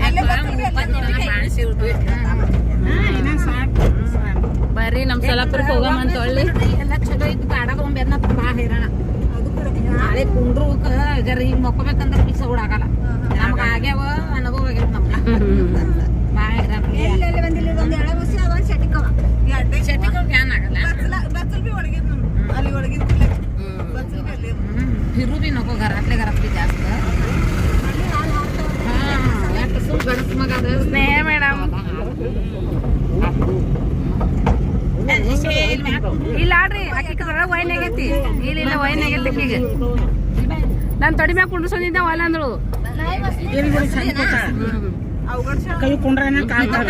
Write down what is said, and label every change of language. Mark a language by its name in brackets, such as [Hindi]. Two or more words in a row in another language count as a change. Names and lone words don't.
[Kannada] ಬರ್ರಿ ನಮ್ ಸೊಲ್ಲಾಪುರಕ್ಕೆ ಹೋಗಮ್ಮಂತ ಒಳ್ಳೆ ಎಲ್ಲ ಚಲೋ ಇತ್ತು ಕಾಡಾಗ ಬೆನ್ನ ಬಾ ಹೈರಾಣ ನಾಳೆ ಕುಂಡ್ರು ಜರ ಈಗ ಮಕ್ಕೋಬೇಕಂದ್ರೆ ಬಿಸ ಓಡಾಗಲ್ಲ ನಮ್ಗ ಆಗ್ಯಾವ ಅನುಭವ ಆಗ್ಯಾವ ನಮ್ಗ ಬಾ ಹೈರಾಣ ಚಟಿಗಳು ಬ್ಯಾನ್ ಆಗಲ್ಲ [Marathi] फिरू बी नको घरातल्या घरात बी जास्त गणस मग [Kannada] ಸ್ನೇಹ ಮೇಡಮ್ ಇಲ್ಲ ಆಡ್ರಿ ಅಕ್ಕಿ ವೈನ್ ಆಗೈತಿ ಇಲ್ಲ ವೈನ್ ಆಗೈತಿ ಅಕ್ಕಿಗೆ ನಾನು ತೊಡಿ ಮ್ಯಾಗ ಕುಂಡ್ರಸೋದಿದ್ದ ಒಲ್ಲ ಅಂದಳು ಕೈ ಕುಂಡ್ರನ ಕಾಲ್